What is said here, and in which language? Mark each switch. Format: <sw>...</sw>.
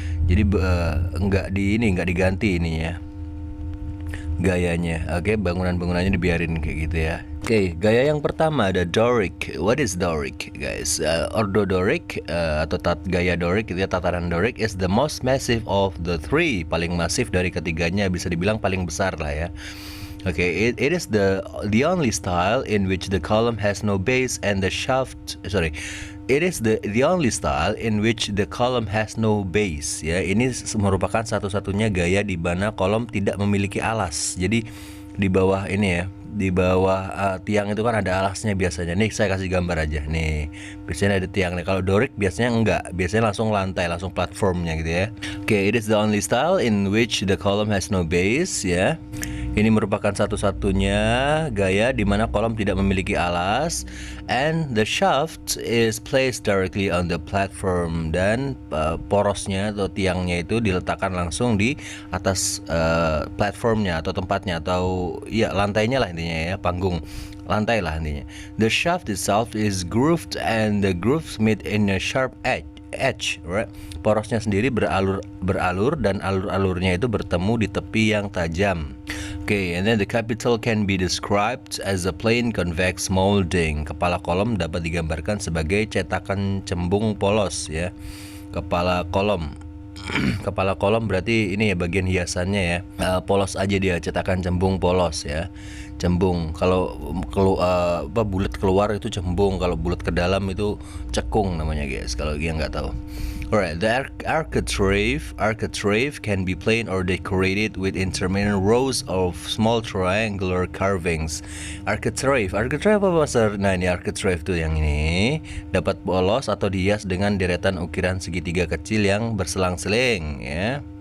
<id>Jadi enggak diganti ininya, gayanya. Oke, bangunan-bangunannya dibiarin kayak gitu ya. Oke, gaya yang pertama ada Doric.</id> <en>What is Doric, guys?</en> <id>Ordo Doric atau gaya Doric gitu ya, tatanan Doric</id> <en>is the most massive of the three.</en> <id>Paling masif dari ketiganya, bisa dibilang paling besar lah ya.</id> <en>Okay, it is the only style in which the column has no base and the shaft. It is the only style in which the column has no base.</en> <id>Ya, ini merupakan satu-satunya gaya di mana kolom tidak memiliki alas. Jadi di bawah ini ya, di bawah tiang itu kan ada alasnya biasanya. Nih saya kasih gambar aja. Nih biasanya ada tiang nih. Kalau Doric biasanya enggak, biasanya langsung lantai, langsung platformnya gitu ya.</id> <en>Okay, it is the only style in which the column has no base.</en> <id>Ya. Ini merupakan satu-satunya gaya di mana kolom tidak memiliki alas,</id> <en>and the shaft is placed directly on the platform,</en> <id>dan porosnya atau tiangnya itu diletakkan langsung di atas platformnya atau tempatnya, atau ya lantainya lah intinya ya, panggung lantai lah intinya.</id> <en>The shaft itself is grooved and the grooves meet in a sharp edge, right?</en> <id>Porosnya sendiri beralur dan alur-alurnya itu bertemu di tepi yang tajam.</id> <en>Okay, and then the capital can be described as a plain convex molding.</en> <id>Kepala kolom dapat digambarkan sebagai cetakan cembung polos ya. Kepala kolom. Kepala kolom berarti ini ya bagian hiasannya ya. Polos aja dia, cetakan cembung polos ya. Cembung. Kalau bulat keluar itu cembung, kalau bulat ke dalam itu cekung namanya guys. Kalau yang nggak tahu.</id> <en>Alright, the architrave can be plain or decorated with intermittent rows of small triangular carvings.</en> <id>Architrave apa bahasa? Nah ini architrave tuh yang ini dapat polos atau dihias dengan deretan ukiran segitiga kecil yang berselang-seling ya.</id>